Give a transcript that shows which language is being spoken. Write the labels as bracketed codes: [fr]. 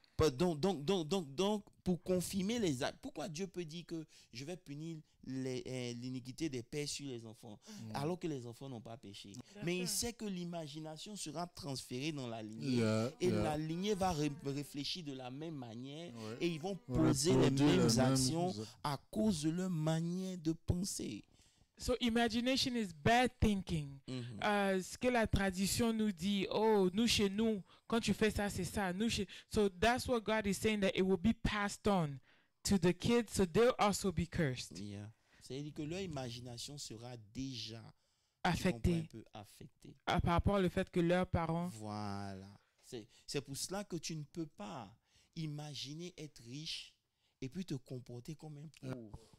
[fr] Donc, pour confirmer les actes, pourquoi Dieu peut dire que je vais punir l'iniquité des pères sur les enfants, alors que les enfants n'ont pas péché? Mais il sait que l'imagination sera transférée dans la lignée. La lignée va réfléchir de la même manière et ils vont poser les mêmes actions à cause de leur manière de penser. [en] So imagination is bad thinking. [fr] Ce que la tradition nous dit, oh, nous chez nous, quand tu fais ça, c'est ça. [en] So that's what God is saying, that it will be passed on to the kids, so they'll also be cursed. [fr] C'est-à-dire que leur imagination sera déjà affectée. Affectée. Par rapport au fait que leurs parents... Voilà. C'est pour cela que tu ne peux pas imaginer être riche et puis te comporter comme un pauvre.